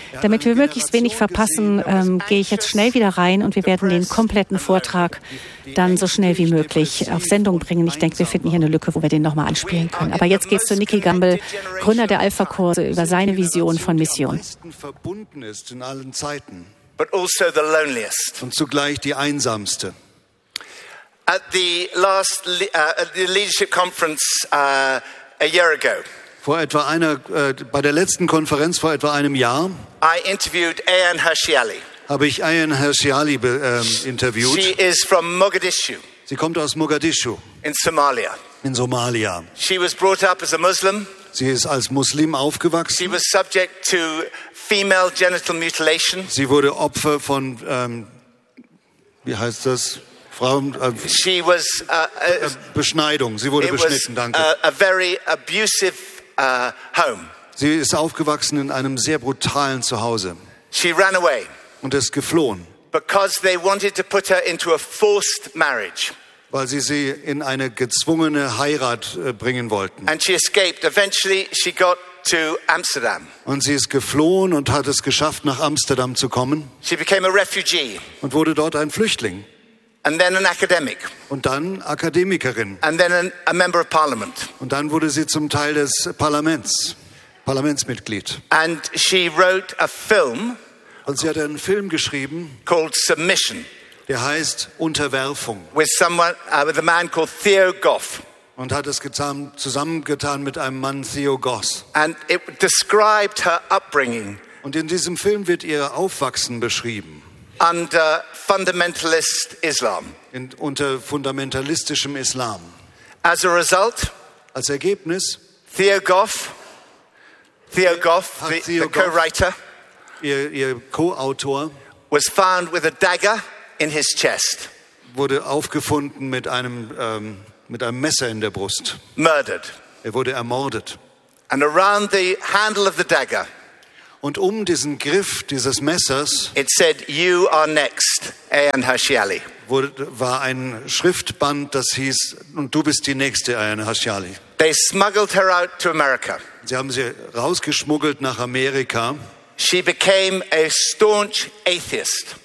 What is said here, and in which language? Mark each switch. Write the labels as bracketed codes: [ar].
[de] Damit wir möglichst wenig verpassen, gehe ich jetzt schnell wieder rein und wir werden den kompletten Vortrag dann so schnell wie möglich auf Sendung bringen. Ich denke, wir finden hier eine Lücke, wo wir den nochmal anspielen können. Aber jetzt geht's zu Nicky Gamble, Gründer der Alpha-Kurse, über seine Vision von Mission. Verbunden ist in allen Zeiten, [en] but also the loneliest. [de] Und zugleich die einsamste. [en] At the last leadership conference a year ago, [de] bei der letzten Konferenz vor etwa einem Jahr, [en] I interviewed Ayan Hirsialy. [de] Habe ich Ayan Hirsialy interviewt. [en] She is from Mogadishu. [de] Sie kommt aus Mogadischu. [en] In Somalia. [de] In Somalia. [en] She was brought up as a Muslim. [de] Sie ist als Muslim aufgewachsen. [en] She was subject to female genital mutilation. [de] Sie wurde Opfer von wie heißt das? Frauen [en] she was [de] Beschneidung. Sie wurde beschnitten, danke. [en] A very abusive home. [de] Sie ist aufgewachsen in einem sehr brutalen Zuhause. [en] She ran away. [de] Und ist geflohen. [en] Because they wanted to put her into a forced marriage. [de] Weil sie sie in eine gezwungene Heirat bringen wollten. [en] And she escaped. Eventually she got to Amsterdam. [de] Und sie ist geflohen und hat es geschafft, nach Amsterdam zu kommen. [en] She became a refugee. [de] Und wurde dort ein Flüchtling. [en] And then an academic. [de] Und dann Akademikerin. [en] And then a member of parliament. [de] Und dann wurde sie zum Teil des Parlaments, Parlamentsmitglied. [en] And she wrote a film. [de] Und sie hat einen Film geschrieben. [en] Called Submission. [de] Der heißt Unterwerfung. [en] With someone, with a man called Theo Goff. [de] Und hat es zusammengetan mit einem Mann, Theo Goss. [en] And it described her upbringing. [de] Und in diesem Film wird ihr Aufwachsen beschrieben. [en] Under fundamentalist Islam. [de] Unter fundamentalistischem Islam. [en] As a result. [de] Als Ergebnis. [en] Theo Goff, the co-writer. [de] Ihr Co-Autor. [en] Was found with a dagger. In his chest. [de] Wurde aufgefunden mit einem Messer in der Brust. [en] Murdered. [de] Er wurde ermordet. [en] And around the handle of the dagger. [de] Und diesen Griff dieses Messers. [en] It said, "You are next, Ayan Hirsialy." [de] War ein Schriftband, das hieß, und du bist die nächste, Ayan Hirsialy. [en] They smuggled her out to America. [de] Sie haben sie rausgeschmuggelt nach Amerika. [en] She became a staunch atheist.